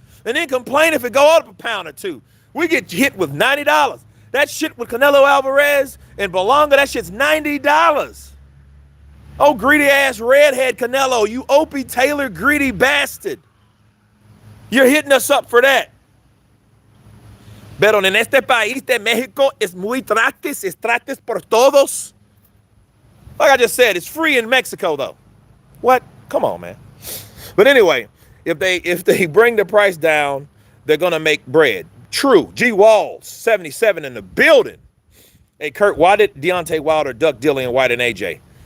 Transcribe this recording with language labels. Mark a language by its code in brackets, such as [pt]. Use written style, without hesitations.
[en] And then complain if it go up a pound or two. We get hit with $90. That shit with Canelo Alvarez and Berlanga, that shit's $90. Oh, greedy-ass redhead Canelo, you Opie Taylor greedy bastard. You're hitting us up for that. [es] Pero en este país de México es muy gratis, es gratis por todos. [en] Like I just said, it's free in Mexico though. What? Come on, man. But anyway, if they bring the price down, they're gonna make bread. True. G Walls, 77 in the building. Hey Kurt, why did Deontay Wilder duck Dillian White and AJ?